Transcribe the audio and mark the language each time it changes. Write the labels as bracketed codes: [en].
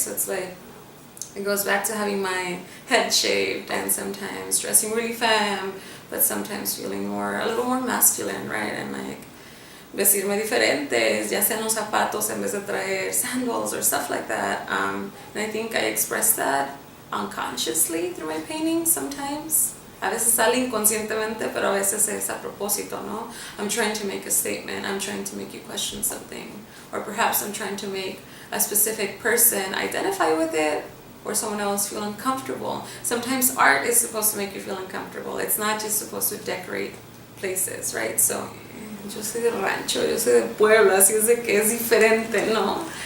[en] So it's like, it goes back to having my head shaved and sometimes dressing really femme, but sometimes feeling a little more masculine, right? And like, [es] vestirme diferentes, ya sean los zapatos en vez de traer [en] sandals or stuff like that. And I think I express that unconsciously through my paintings sometimes. [es] A veces sale inconscientemente, pero a veces es a propósito, ¿no? [en] I'm trying to make a statement, I'm trying to make you question something, or perhaps I'm trying to make a specific person identify with it, or someone else feel uncomfortable. Sometimes art is supposed to make you feel uncomfortable. It's not just supposed to decorate places, right? [es] So, yo soy de rancho, yo soy de pueblo, así es de que es diferente, ¿no?